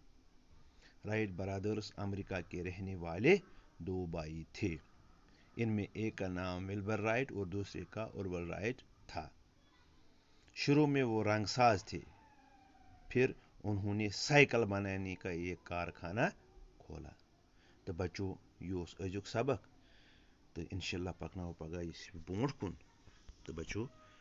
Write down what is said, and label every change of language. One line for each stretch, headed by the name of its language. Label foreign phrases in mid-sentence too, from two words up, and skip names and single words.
Hindi: राइट ब्रदर्स अमेरिका के रहने वाले 2 भाई थे। इनमें एक का नाम विल्बर राइट और दूसरे का ऑरवल राइट था। शुरू में वो रंगसाज थे, फिर उन्होंने साइकिल बनाने का एक कारखाना खोला। तो बच्चों,
Kashmiri: यह अजुक सबक, तो इंशाल्लाह पकनाओ पगह इस ब्रोट कुन।
Hindi: तो बच्चों,